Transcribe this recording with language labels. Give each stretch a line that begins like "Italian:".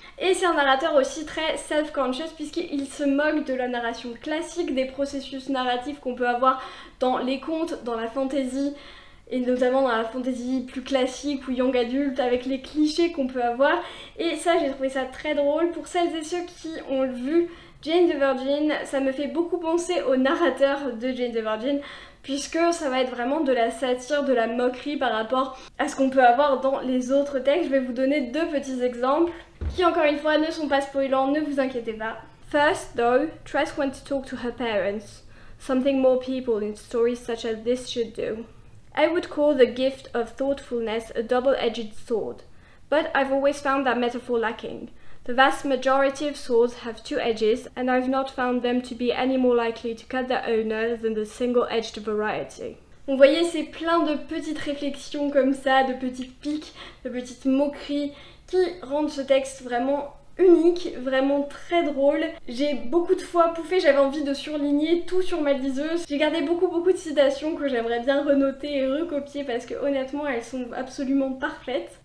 French: Et c'est un narrateur aussi très self-conscious, puisqu'il se moque de la narration classique, des processus narratifs qu'on peut avoir dans les contes, dans la fantasy, et notamment dans la fantasy plus classique ou young adulte, avec les clichés qu'on peut avoir. Et ça, j'ai trouvé ça très drôle. Pour celles et ceux qui ont vu Jane the Virgin, ça me fait beaucoup penser au narrateur de Jane the Virgin, puisque ça va être vraiment de la satire, de la moquerie par rapport à ce qu'on peut avoir dans les autres textes. Je vais vous donner deux petits exemples, qui encore une fois ne sont pas spoilants, ne vous inquiétez pas.
English: First, though, Tress went to talk to her parents, something more people in stories such as this should do. I would call the gift of thoughtfulness a double-edged sword, but I've always found that metaphor lacking. The vast majority of swords have two edges, and I've not found them to be any more likely to cut their owner than the single-edged variety.
French: Vous voyez, c'est plein de petites réflexions comme ça, de petits pics, de petites moqueries qui rendent ce texte vraiment unique, vraiment très drôle. J'ai beaucoup de fois pouffé, j'avais envie de surligner tout sur ma liseuse. J'ai gardé beaucoup de citations que j'aimerais bien renoter et recopier parce que honnêtement elles sont absolument parfaites.